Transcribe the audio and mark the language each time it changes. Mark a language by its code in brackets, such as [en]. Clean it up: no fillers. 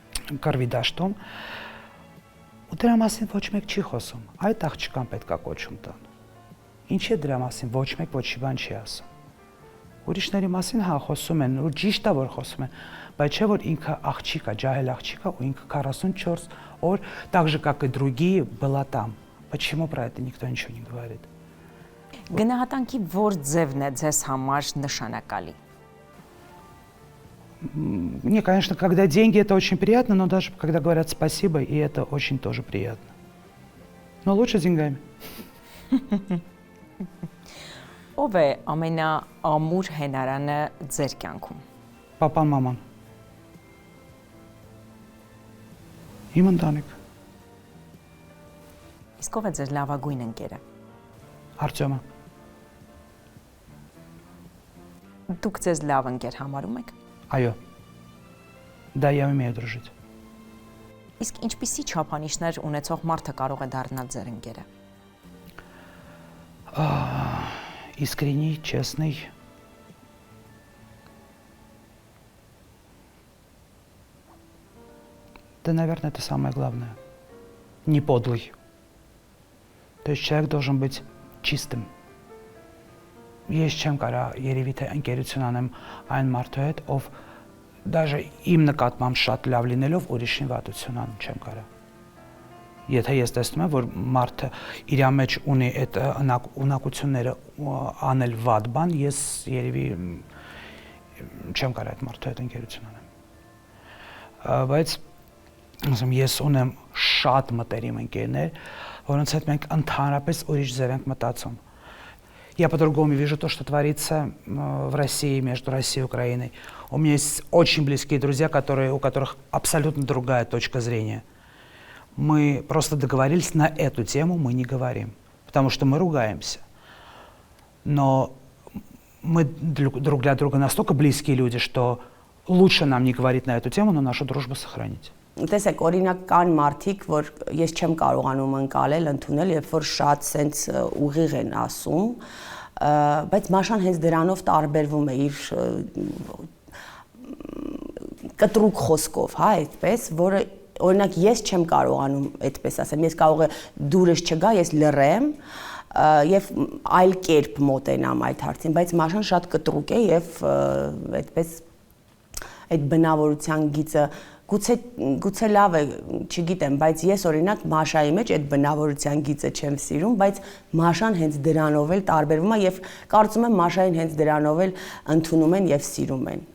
[hy] Կռվի դաշտում, ու դրա մասին ոչ մեկ չի խոսում, այդ աղջկան պետք է կոչում տան։ Ինչ է դրա մասին ոչ մեկ ոչի բան չի ասում։ Ուրիշների մասին հա խոսում են, ու ճիշտ է որ խոսում են, բայց չէ որ ինքը աղջիկ է, ջահել աղջիկ է, ու ինքը 44 օր, [ru] так же как и другие, была там. Почему про это никто ничего не говорит? [hy] Գնահատանքի որ ձևն է ձեզ համար նշանակալի։ [ru] Мне, конечно, когда деньги, это очень приятно, но даже когда говорят спасибо, и это очень тоже приятно. Но лучше деньгами. [hy] Ով է ամենաամուր հենարանը ձեր կյանքում։ Պապան, մաման։ Իմ ընտանիք։ Իսկ ով է ձեր լավագույն ընկերը։ Արտյոմը։ Դուք ձեզ լավ ընկեր համարում եք։ Այո։ [ru] Да, я умею дружить. [hy] Իսկ ինչպիսի չափանիշներ ունեցող մարդը կարող է դառնալ ձեր ընկերը։ [ru] Искренний, честный. Да, наверное, это самое главное. Не подлый. То есть человек должен быть чистым. [hy] Ես չեմ կարա երևի թե ընկերություն անեմ այն մարդու հետ, ով [ru] даже [hy] իմ նկատմամբ շատ լավ լինելով ուրիշին վատություն անում չեմ կարա։ Եթե ես տեսնում եմ, որ մարդը իր մեջ ունի այդ ունակությունները անել վատ բան, ես երևի չեմ կարա այդ մարդու հետ ընկերություն անեմ։ Բայց ասեմ, ես ունեմ շատ մտերիմ ընկերներ, որոնց հետ մենք ընդհանրապես ուրիշ ձև ենք мտածում։ [ru] Я по-другому вижу то, что творится в России, между Россией и Украиной. У меня есть очень близкие друзья, у которых абсолютно другая точка зрения. Мы просто договорились на эту тему, мы не говорим, потому что мы ругаемся. Но мы друг для друга настолько близкие люди, что лучше нам не говорить на эту тему, но нашу дружбу сохранить. [hy] Տեսեք, օրինակ կան մարդիկ, որ ես չեմ կարողանում ընկալել, ընդունել, երբ որ շատ սենց ուղիղ են ասում, բայց Մաշան հենց դրանով տարբերվում է իր կտրուկ խոսքով, հա, այդպես, որը օրինակ ես չեմ կարողանում այդպես ասեմ, ես կարող է դուրս չգա, ես լռեմ եւ այլ կերպ մոտենամ այդ հարցին, բայց Մաշան շատ կտրուկ է եւ այդպես այդ բնավորության գիծը գուցե լավ է, չգիտեմ, բայց ես օրինակ Մաշայի մեջ այդ բնավորության գիծը չեմ սիրում, բայց Մաշան հենց դրանով էլ տարբերվում է եւ կարծում եմ Մաշային հենց դրանով էլ ընդունում են եւ սիրում են։